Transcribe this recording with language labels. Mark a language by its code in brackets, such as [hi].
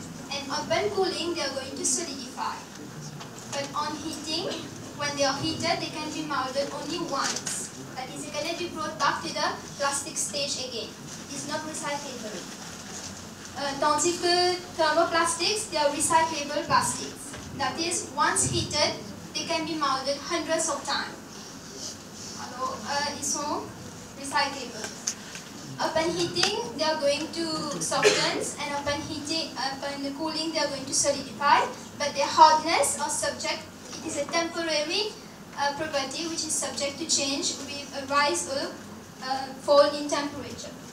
[en] And upon cooling, they are going to solidify. But on heating, when they are heated, they can be molded only once. That is, they cannot be brought back to the plastic stage again. It's not recyclable. [fr] Tandis que [en] thermoplastics, they are recyclable plastics. That is, once heated, they can be molded hundreds of times. [fr] Alors, ils sont recyclable. [en] Upon heating, they are going to soften, and upon cooling, they are going to solidify. But their hardness are subject. It is a temporary property which is subject to change with a rise or fall in temperature.